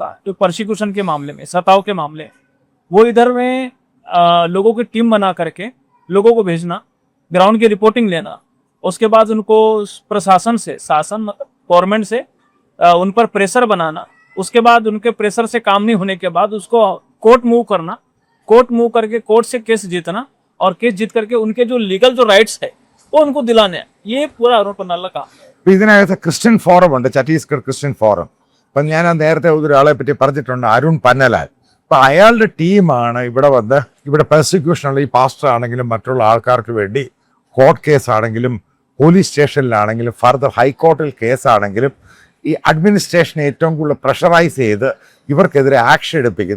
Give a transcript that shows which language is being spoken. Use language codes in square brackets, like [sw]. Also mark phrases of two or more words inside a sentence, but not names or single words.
[hi] जो परसिक्यूशन के मामले में, सताव के मामले में, वो इधर में लोगों की टीम बना करके लोगों को भेजना, ग्राउंड की रिपोर्टिंग लेना, उसके बाद उनको प्रशासन से, शासन मतलब गवर्नमेंट से उन पर प्रेशर बनाना, उसके बाद उनके प्रेशर से काम नहीं होने के बाद उसको [en] court move [hi] करना, [en] court move [hi] करके कोर्ट से केस जीतना और केस जीत करके उनके जो लीगल जो राइट्स है वो उनको दिलाने, ये पूरा अरुण पन्नालाल का। [ml] ഇതിനകത്ത് ക്രിസ്ത്യൻ ഫോറം ഉണ്ട്, ഛത്തീസ്ഗഡ് ക്രിസ്ത്യൻ ഫോറം. അപ്പം ഞാൻ നേരത്തെ ഒരാളെ പറ്റി പറഞ്ഞിട്ടുണ്ട്, അരുൺ പന്നലാൽ. അപ്പം അയാളുടെ ടീമാണ് ഇവിടെ വന്ന് ഇവിടെ പെർസിക്യൂഷനുള്ള ഈ പാസ്റ്റർ ആണെങ്കിലും മറ്റുള്ള ആൾക്കാർക്ക് വേണ്ടി കോർട്ട് കേസാണെങ്കിലും പോലീസ് സ്റ്റേഷനിലാണെങ്കിലും ഫർദർ ഹൈക്കോർട്ടിൽ കേസാണെങ്കിലും ഈ അഡ്മിനിസ്ട്രേഷനെ ഏറ്റവും കൂടുതൽ പ്രഷറൈസ് ചെയ്ത് ഇവർക്കെതിരെ ആക്ഷൻ എടുപ്പിക്കുന്നത്.